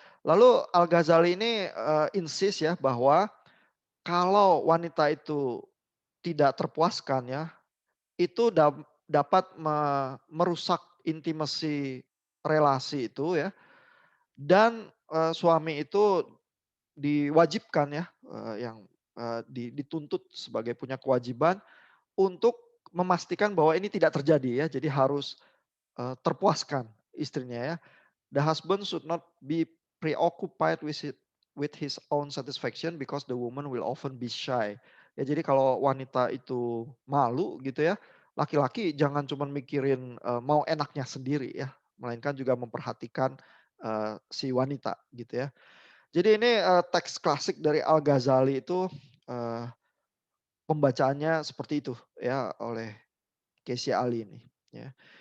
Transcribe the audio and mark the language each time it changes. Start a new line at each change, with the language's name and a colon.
Indonesian: Lalu Al-Ghazali ini insist ya bahwa kalau wanita itu tidak terpuaskan ya, itu dapat merusak intimasi relasi itu ya. Dan suami itu diwajibkan ya, yang dituntut sebagai punya kewajiban untuk memastikan bahwa ini tidak terjadi ya. Jadi harus terpuaskan istrinya ya.
English: The husband should not be preoccupied with his own satisfaction because the woman will often be shy.
Indonesian: Ya jadi kalau wanita itu malu gitu ya, laki-laki jangan cuma mikirin mau enaknya sendiri ya, melainkan juga memperhatikan si wanita gitu ya. Jadi ini teks klasik dari Al-Ghazali itu eh, pembacaannya seperti itu ya oleh Casey Ali ini ya.